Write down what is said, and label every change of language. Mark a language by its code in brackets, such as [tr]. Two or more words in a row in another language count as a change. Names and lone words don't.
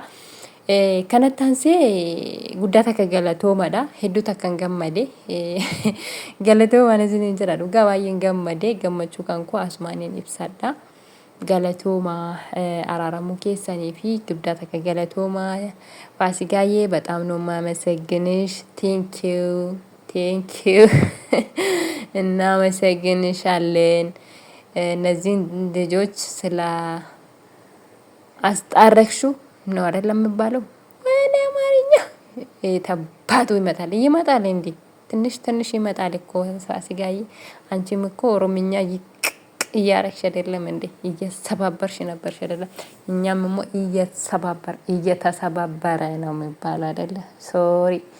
[om] Kanatti aansee guddaa takka galatoomadha. Hedduu takka hin gammade. Galatoomaan isiniin jedha. Dhugaa baay'een gammade. Gammachuu kan koo asumaaniin ibsadha. Galatooma araaramu keessanii fi guddaa takka galatooma Faasigaዬ [am] በጣም ነው የማመሰግንሽ [en] thank you [am] እናመሰግንሻለን እነዚህን ልጆች ስለ አስጣረቅሽው ነው አይደለም የሚባለው ወይኔ አማርኛ ተባቱ ይመጣል እንዴ ትንሽ ይመጣል እኮ ፋሲካዬ አንቺም እኮ ኦሮምኛ እያረግሽ አይደለም እንዴ እየተሰባበርሽ ነበርሽ አይደለም እኛም ሞ እየተሰባበረ ነው የሚባለው አይደለ ሶሪ